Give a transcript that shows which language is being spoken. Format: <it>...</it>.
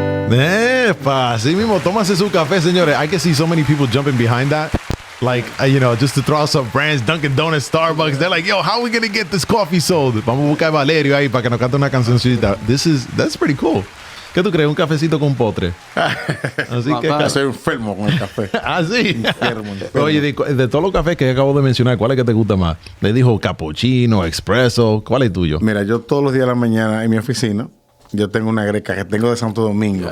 <es>Epa, así mismo, tómase su café, señores.</es> <en>I can see so many people jumping behind that. Like, you know, just to throw out some brands, Dunkin' Donuts, Starbucks. They're like, yo, how are we going to get this coffee sold?</en> <es>Vamos a buscar a Valerio ahí para que nos cante una cancioncita.</es> <en>That's pretty cool.</en> <es>¿Qué tú crees? ¿Un cafecito con postre? Así que... Soy enfermo con el café. ¿Ah, sí? Enfermo. Oye, de todos los cafés que acabo de mencionar, ¿cuál es que te gusta más? Le dijo cappuccino, expreso. ¿Cuál es tuyo? Mira, yo todos los días de la mañana en mi oficina, yo tengo una greca que tengo de Santo Domingo.</es>